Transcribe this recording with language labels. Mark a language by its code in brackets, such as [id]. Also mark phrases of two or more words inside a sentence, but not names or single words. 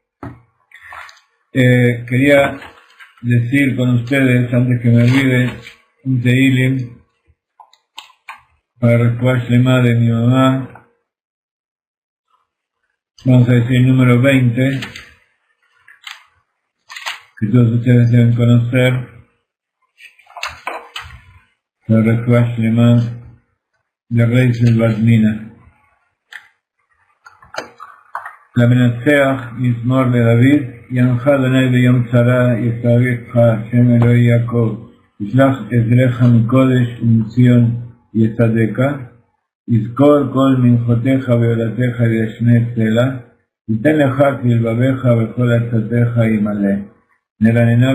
[es] Quería decir con ustedes, antes que me olvide, un Teilim para [he] רפואה שלמה [es] de mi mamá. Vamos a decir el número 20, que todos ustedes deben conocer, para [he] רפואה שלמה [es] de Reisel Badmina. [he] למנצח מזמור לדוד יענך יהוה ביום צרה ישגבך שם אלהי יעקב ישלח עזרך מקדש ומציון יסעדך, יזכר כל מנחתך ועולתך ידשנה סלה, יתן לך כלבבך וכל עצתך ימלא נרננה